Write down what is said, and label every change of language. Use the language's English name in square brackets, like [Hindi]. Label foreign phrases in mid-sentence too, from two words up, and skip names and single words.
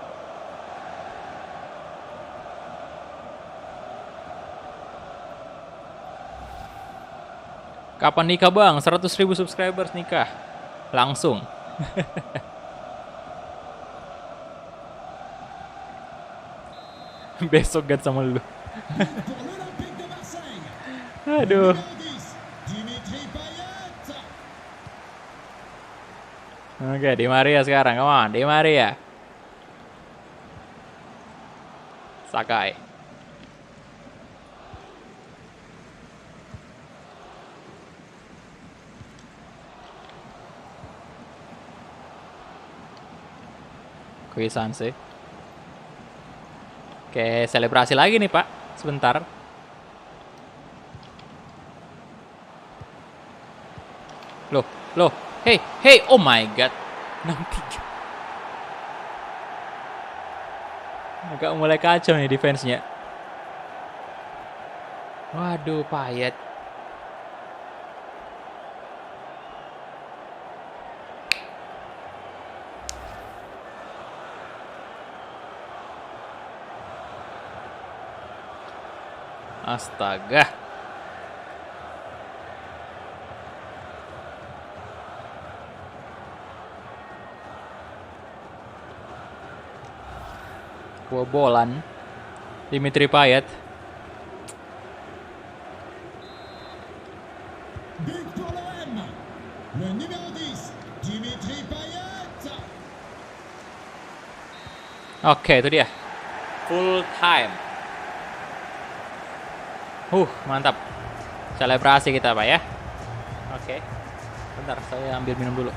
[Indonesian] Kapan nikah, Bang? 100.000 subscribers nikah. Langsung. Besok gak sama lu. [French] Pour l'Olympique de Marseille. [Indonesian] Aduh. [French] Numéro 10, Dimitri Payet. [Indonesian] Oke, Di Maria sekarang. [English] Come on, [Indonesian] Di Maria. Sakai. Kuisanse. Oke, selebrasi lagi nih, Pak. Sebentar. Loh. [English] Hey, oh my god. 6-3. [Indonesian] Agak mulai kacau nih defense-nya. Waduh, Payet. Astaga. Kebobolan. Dimitri Payet. [French] But pour l'OM. Le numéro 10, Dimitri Payet. [Indonesian] Oke, itu dia. [English] Full time. [Indonesian] Mantap. Selebrasi kita, Pak ya. Oke. Bentar, saya ambil minum dulu.